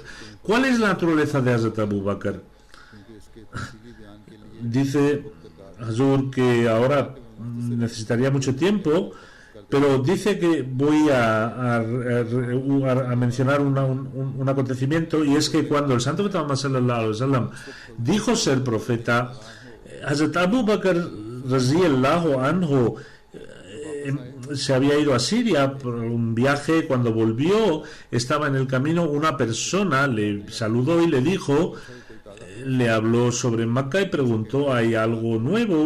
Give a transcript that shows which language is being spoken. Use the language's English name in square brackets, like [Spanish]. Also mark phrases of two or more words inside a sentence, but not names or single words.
[Spanish] ¿Cuál es la naturaleza de Hazrat Abu Bakr? Dice Hazur que ahora necesitaría mucho tiempo, pero dice que voy a mencionar un acontecimiento, y es que cuando el santo profeta Muhammad [Arabic] صلى الله عليه وسلم [Spanish] dijo ser profeta, Hazrat Abu Bakr [Arabic] رضي الله عنه [Spanish] se había ido a Siria por un viaje. Cuando volvió, estaba en el camino, una persona le saludó y le dijo, le habló sobre Meca y preguntó, ¿hay algo nuevo?